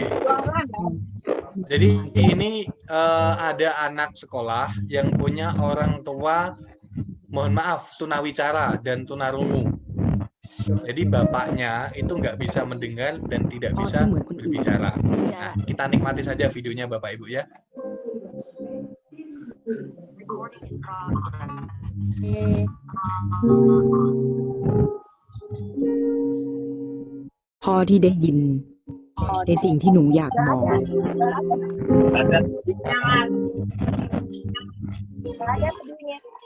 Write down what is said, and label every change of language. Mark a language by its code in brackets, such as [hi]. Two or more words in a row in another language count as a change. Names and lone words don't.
[id] Jadi ini ada anak sekolah yang punya orang tua, mohon maaf, tunawicara dan tunarungu. Jadi bapaknya itu nggak bisa mendengar dan tidak bisa berbicara. Nah, kita nikmati saja videonya Bapak Ibu ya. [th] พ่อที่ได้ยินในสิ่งที่หนูอยากบอก [id] Ada jangan. Ada videonya.